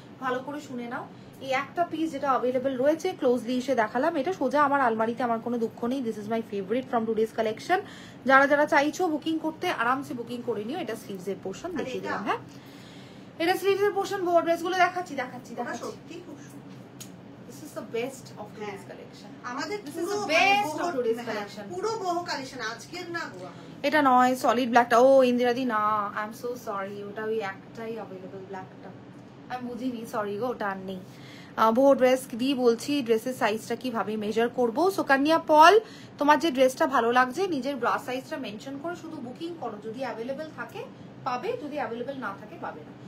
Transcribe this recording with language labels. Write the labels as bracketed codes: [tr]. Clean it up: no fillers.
[bn] ভালো করে শুনে নাও, এই একটা পিস যেটা অ্যাভেলেবেল রয়েছে ক্লোজলি এসে দেখালাম, এটা সোজা আমার আলমারিতে, আমার কোনো দুঃখ নেই। This is my favourite from today's collection. যারা যারা চাইছো বুকিং করতে আরামসে বুকিং করে নিও। এটা স্লিভস এর পোর্শন দেখিয়ে দিলাম। হ্যাঁ এটা স্লিভস এর পোর্শন, বড় ড্রেসগুলো দেখাচ্ছি। সত্যি খুব সুন্দর। [en] This is the best of today's collection. [bn] আমাদের [en] This is the best of today's collection. [bn] পুরো বহু কালেকশন আজকের না গো। এটা নয় সলিড ব্ল্যাকটা, ও ইন্দিরাদি না, আই এম সো সরি, ওটা ওই একটাই অ্যাভেলেবল ব্ল্যাকটা, আমি বুঝিনি, সরি গো, ওটা আর নেই। বহু ড্রেস দিয়ে বলছি, ড্রেসের সাইজটা কিভাবে মেজার করবো। সুকন্যা পল, তোমার যে ড্রেসটা ভালো লাগছে নিজের ব্রা সাইজটা মেনশন করে শুধু বুকিং করো, যদি অ্যাভেলেবল থাকে পাবে, যদি অ্যাভেলেবল না থাকে পাবে না।